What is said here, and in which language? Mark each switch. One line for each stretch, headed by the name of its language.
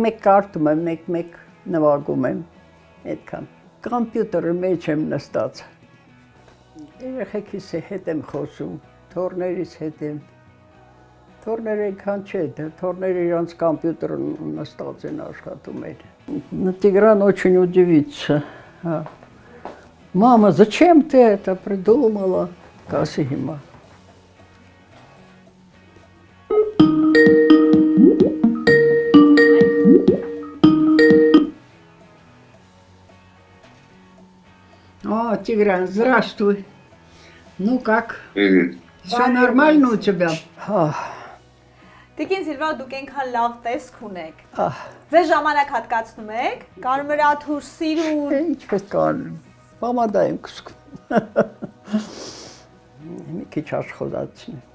Armenian: Մեկ կարդում եմ, մեկ նվագում եմ, այդքան։ Կամպյուտերի մեջ եմ նստած։ Երեխեքիս հետ եմ խոսում, թորներից հետ եմ։ Թորները այնքան չէ, թորները իրանց կամպյուտերն նստած են աշխատում են։
Russian: Тигран очень удивится. Мама, зачем ты это придумала?
Armenian: Կասի հիմա։
Russian: О, Тигран, здравствуй. Ну как? Привет. Все нормально у тебя?
Armenian: Տիկին Սիլվա, դուք այնքան լավ տեսք ունեք։ Ահ, Ձեր ժամանակ հատկացնում եք, կարմրաթուր, սիրուն։ ինչպես կանեմ, պամադա եմ կսկում։ Մի քիչ աշխոզացին։